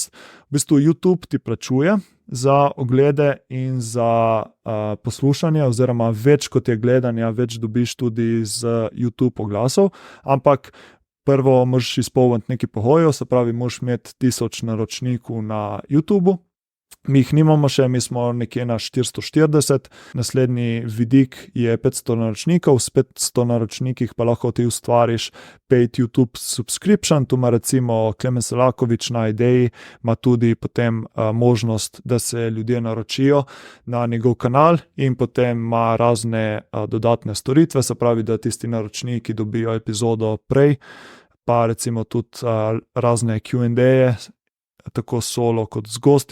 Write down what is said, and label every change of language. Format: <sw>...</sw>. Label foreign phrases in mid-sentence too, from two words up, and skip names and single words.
<sl>V bistvu YouTube ti plačuje za oglede in za poslušanje, oziroma več kot je gledanja, več dobiš tudi z YouTube oglasov, ampak prvo moraš izpolniti nekaj pogojev, se pravi, moraš imeti 1000 naročnikov na YouTubu. Mi jih nimamo še, mi smo nekje na 440, naslednji vidik je 500 naročnikov, s 500 naročnikih pa lahko ti ustvariš</sl> <en>paid YouTube subscription,</en> <sl>tu ima recimo Klemen Selakovič na Ideji, ima tudi potem možnost, da se ljudje naročijo na njegov kanal in potem ima razne dodatne storitve, se pravi, da tisti naročniki dobijo epizodo prej, pa recimo tudi razne Q&A-je, tako solo kot z gosti.</sl>